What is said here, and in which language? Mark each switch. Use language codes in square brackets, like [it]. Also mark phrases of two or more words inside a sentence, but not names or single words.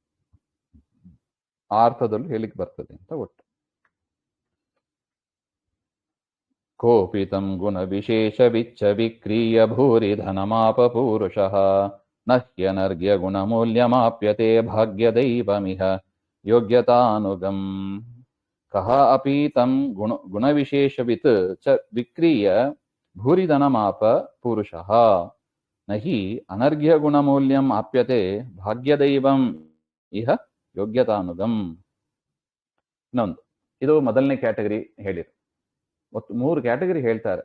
[kn] ಆ ಅರ್ಥದಲ್ಲೂ ಹೇಳಿಕ್ ಬರ್ತದೆ ಅಂತ ಒಟ್ಟು. [sa] ಕೋಪಿತಂ ಗುಣ ವಿಶೇಷ ವಿಚ್ಚ ವಿಕ್ರೀಯ ಭೂರಿ ಧನಮಾಪ ಪೂರುಷಃ ನಹ್ಯನರ್ಘ್ಯ ಗುಣಮೂಲ್ಯಮಾಪ್ಯತೆ ಭಾಗ್ಯದೈವಮಿಹ ಯೋಗ್ಯತಾನುಗಂ. ಕಹ ಅಪಿ ತಂ ಗುಣವಿಶೇಷವಿತ್ ಚ ವಿಕ್ರೀಯ ಭೂರಿ ಧನಮಾಪ ಪೂರುಷಃ ನಹಿ ಅನರ್ಘ್ಯ ಗುಣಮೂಲ್ಯಂ ಆಪ್ಯತೆ ಭಾಗ್ಯದೈವಂ ಇಹ ಯೋಗ್ಯತಾನುಗಂ. [kn] ಇನ್ನೊಂದು, ಇದು ಮೊದಲನೇ ಕ್ಯಾಟಗರಿ ಹೇಳಿರು. ಒಟ್ಟು 3 ಕ್ಯಾಟಗರಿ ಹೇಳ್ತಾರೆ.